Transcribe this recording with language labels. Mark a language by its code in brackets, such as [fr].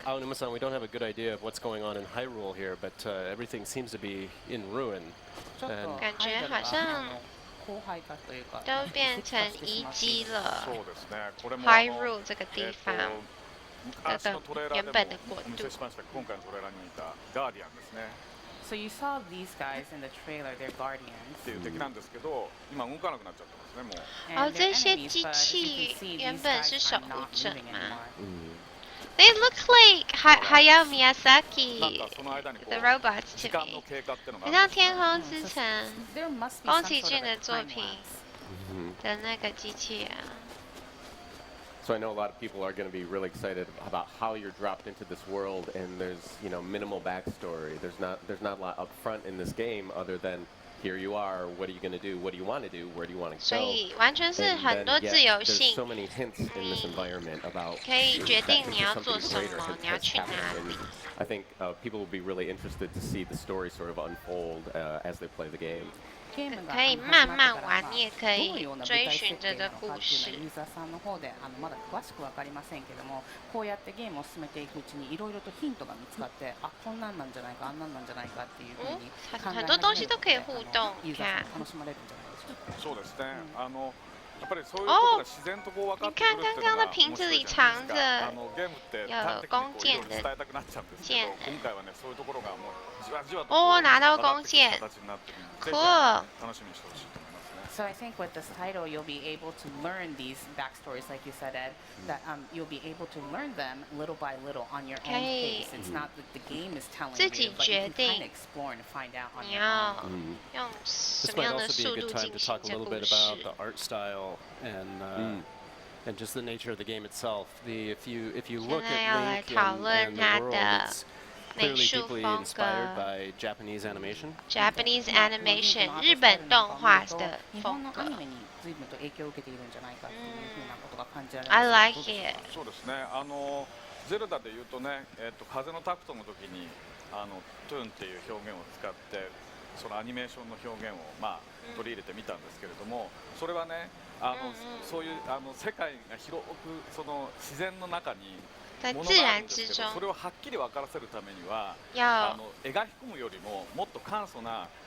[en] Aonuma-san, we don't have a good idea of what's going on in Hyrule here, but everything seems to be in ruin. And [zh] 感觉好像都变成遗迹了。 Hyrule 这个地方，这个原本的国度。 [en] So you saw these guys in the trailer, they're guardians. [ja] っていう敵なんですけど、今動かなくなっちゃってますねもう。 [zh] 哦，这些机器原本是守护者吗？ [en] They look like Hayao Miyazaki, the robots to me. [zh] 很像《天空之城》宫崎骏的作品的那个机器人。 [en] So I know a lot of people are going to be really excited about how you're dropped into this world, and there's minimal backstory. There's not a lot up front in this game other than here you are. What are you going to do? What do you want to do? Where do you want to go? [zh] 所以完全是很多自由性。 [en] There's so many hints in this environment about [zh] 可以决定你要做什么，你要去哪里。 [en] I think people will be really interested to see the story sort of unfold as they play the game. [zh] 可以慢慢玩，你也可以追寻这个故事。 [ja] ユーザーさんの方でまだ詳しくわかりませんけども、こうやってゲームを進めていくうちにいろいろとヒントが見つかって、あ、こんなんなんじゃないか、あんなんなんじゃないかっていうふうに考え [zh] 很多东西都可以互动， [ja] ユーザーさん楽しまれるんじゃないでしょうか。そうですね。やっぱりそういうことが自然とこう分かってくるっていうのが面白いじゃないですか。ゲームって端的にこういろいろ伝えたくなっちゃうんですけど、今回はねそういうところがもうじわじわと [zh] 哦，拿到弓箭，酷。 [ja] 楽しみにしてほしいと思いますね。 [en] So I think with this title, you'll be able to learn these backstories, like you said, Ed. That you'll be able to learn them little by little on your own pace. It's not that the game is telling you, but you can kind of explore and find out on your own. This might also be a good time to talk a little bit about the art style and just the nature of the game itself. If you look at Link and the world, it's clearly deeply inspired by Japanese animation. Japanese animation, [zh] 日本动画的风格。 [ja] 随分と影響を受けているんじゃないかっていうふうなことが感じられます。 [en] I like it. [ja] そうですね。ゼルダで言うとね、風のタクトの時にトゥーンっていう表現を使ってそのアニメーションの表現を取り入れてみたんですけれども、それはねそういう世界が広くその自然の中にものがあるんですけど、それをはっきり分からせるためには描き込むよりももっと簡素な